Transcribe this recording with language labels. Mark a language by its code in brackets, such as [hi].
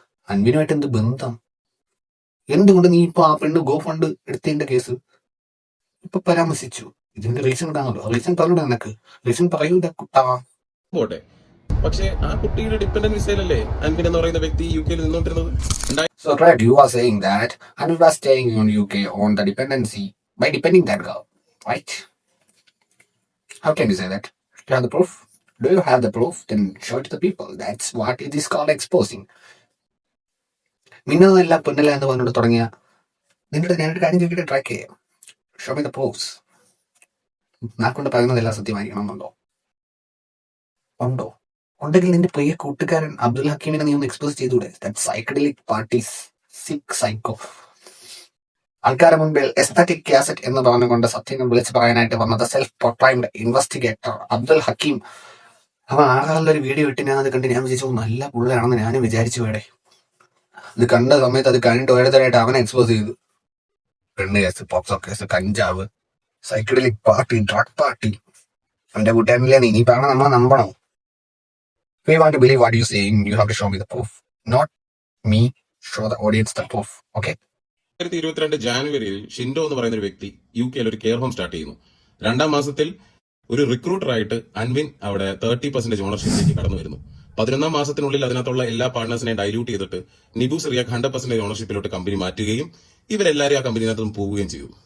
[ml] അൻവിനുമായിട്ട് എന്ത് ബന്ധം? എന്തുകൊണ്ട് നീ ഇപ്പൊ ആ പെണ്ണ് GoFund എടുത്തതിന്റെ കേസ് ഇപ്പൊ പരാമർശിച്ചു? ഇതിന്റെ റീസൺ കാണുമല്ലോ. റീസൺ പറഞ്ഞൂടെ നിനക്ക്? റീസൺ പറയൂല കുട്ടാ. പോട്ടെ, പക്ഷെ ആ കുട്ടിയുടെ ഡിപ്പെൻഡന്റ് വിസയിലല്ലേ അൻവിൻ എന്ന് പറയുന്ന വ്യക്തി യു കെയിൽ നിന്നോണ്ടിരുന്നത്. [en] So, Greg, you are saying that Anil was staying on UK on the dependency by depending that girl, right? How can you say that? Do you have the proof? Do you have the proof? Then show it to the people. That's what it is called exposing. [ml] മിന്നതല്ല പൊന്നല്ല എന്ന് പറഞ്ഞുകൊണ്ട് തുടങ്ങിയ നിങ്ങളുടെ ഞാനൊരു കാര്യം ചോദിക്കട്ടെ, track ചെയ്യാം. [en] Show me the proofs. [ml] നാക്കൊണ്ട് പറയുന്നതെല്ലാം സത്യമായിരിക്കണം എന്നുണ്ടോ? ഉണ്ടോ? ഉണ്ടെങ്കിൽ നിന്റെ പ്രിയ കൂട്ടുകാരൻ അബ്ദുൽ ഹക്കീമിനെ നീ ഒന്ന് എക്സ്പോസ് ചെയ്തൂടെ? [en] That psychedelic parties sick psycho. [ml] ആൾക്കാരുടെ മുമ്പിൽ എസ്തറ്റിക് കാസറ്റ് എന്ന് പറഞ്ഞുകൊണ്ട് സത്യങ്ങൾ വിളിച്ചു പറയാനായിട്ട് വന്നത് self proclaimed investigator Abdul Hakeem. അവൻ ആകാലൊരു വീഡിയോ ഇട്ട് ഞാൻ അത് കണ്ട് ഞാൻ വിചാരിച്ചു നല്ല പുള്ളയാണെന്ന് ഞാനും വിചാരിച്ചു. വേടെ ഇത് കണ്ട സമയത്ത് അത് കഴിഞ്ഞിട്ട് ഓരോരുത്തരായിട്ട് അവനെ എക്സ്പോസ് ചെയ്തു. പെണ്ണ് കേസ്, പോക്സോ കേസ്, കഞ്ചാവ്, സൈക്കഡലിക് പാർട്ടി, ഡ്രഗ് പാർട്ടി. അവന്റെ കൂട്ടുകാരനില്ലേ ഇനി പറഞ്ഞ നമ്മളെ നമ്പണോ? [en] If you want to believe what you're saying, you have to show me the proof. Not me, show the audience the proof. Okay? [ml] 2022 ജാനുവരിയിൽ Shindo എന്ന് പറയുന്ന ഒരു വ്യക്തി യു കെയിൽ ഒരു കെയർ ഹോം സ്റ്റാർട്ട് ചെയ്യുന്നു. 2ാം മാസത്തിൽ ഒരു റിക്രൂട്ടറായിട്ട് അൻവിൻ അവിടെ 30% ഓണർഷിപ്പിലേക്ക് കടന്നു വരുന്നു. 11ാം മാസത്തിനുള്ളിൽ അതിനകത്തുള്ള എല്ലാ പാർട്ട്നേഴ്സിനെ ഡൈല്യൂട്ട് ചെയ്തിട്ട് നിബു സിറിയാക്ക് 100% ഓണർഷിപ്പിലോട്ട് കമ്പനി മാറ്റുകയും ഇവരെല്ലാവരും ആ കമ്പനിനകത്ത് പോവുകയും ചെയ്തു.